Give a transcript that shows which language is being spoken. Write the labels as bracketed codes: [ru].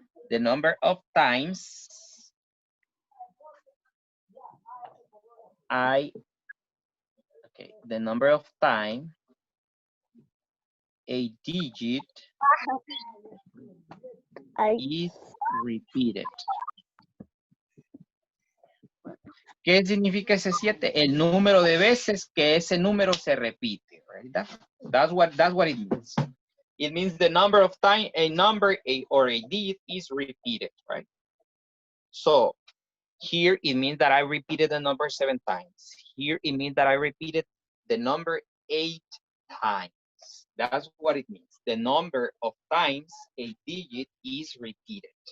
[en] The number of times the number of time a digit is repeated. [es] ¿Qué significa ese 7? El número de veces que ese número se repite, right? [en] That's what it means. It means the number of time a number or a digit is repeated, right? So here it means that I repeated the number 7 times. Here it means that I repeated the number 8 times. That's what it means. The number of times a digit is repeated.